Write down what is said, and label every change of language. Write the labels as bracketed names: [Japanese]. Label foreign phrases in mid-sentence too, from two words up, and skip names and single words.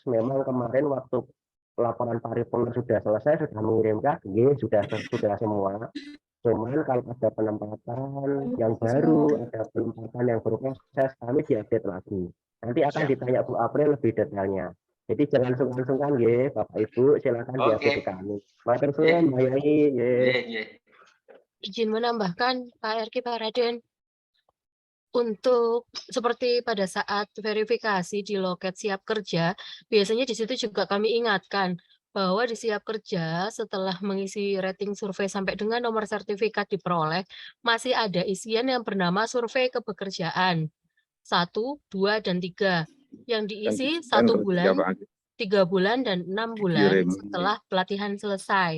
[Indonesian] Memang kemarin waktu laporan paripurna sudah selesai, sudah mengirimkan, sudah semua. Cuman kalau ada penempatan yang baru, ada penempatan yang berproses, kami diupdate lagi. Nanti akan ditanya Bu April lebih detailnya. Jadi jangan sungkan-sungkan ya, Bapak Ibu, silakan diupdate kami. [Javanese] Matur suwun, Pak Yai. [Indonesian] Izin menambahkan Pak RK, Pak Raden. Untuk seperti pada saat verifikasi di loket siap kerja, biasanya di situ juga kami ingatkan bahwa di siap kerja setelah mengisi rating survei sampai dengan nomor sertifikat diperoleh, masih ada isian yang bernama survei kepekerjaan 1, 2, dan 3 yang diisi 1 bulan, 3 bulan, dan 6 bulan setelah pelatihan selesai.